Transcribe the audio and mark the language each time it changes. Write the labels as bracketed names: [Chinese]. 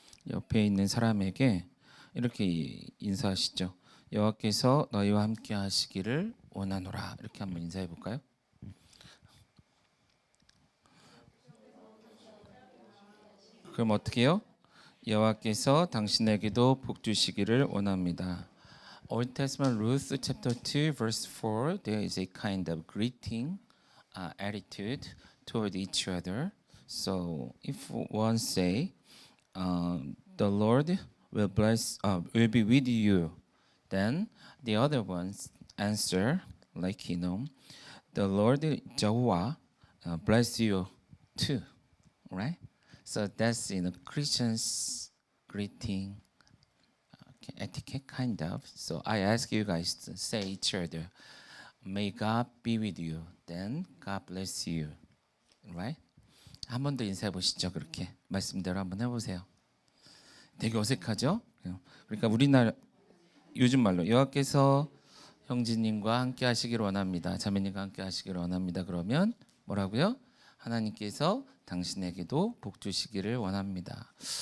[Korean] 옆에 있는 사람에게 이렇게 인사하시죠. 여호와께서 너희와 함께 하시기를 원하노라. 이렇게 한번 인사해 볼까요? 그럼 어떻게 해요? 여호와께서 당신에게도 복 주시기를 원합니다. [English] Old Testament Ruth chapter 2 verse 4 there is a kind of greeting attitude toward each other. So if one say the Lord will will be with you, then the other ones answer like the Lord Jehovah bless you too, right? So that's Christian's greeting etiquette kind of. So I ask you guys to say each other, may God be with you. Then God bless you. Right? [Korean] 한 번 더 인사해 보시죠. 그렇게 말씀대로 한번 해보세요. 되게 어색하죠? 그러니까 우리나라 요즘 말로 여호와께서 형제님과 함께 하시기를 원합니다. 자매님과 함께 하시기를 원합니다. 그러면 뭐라고요? 하나님께서 당신에게도 복 주시기를 원합니다.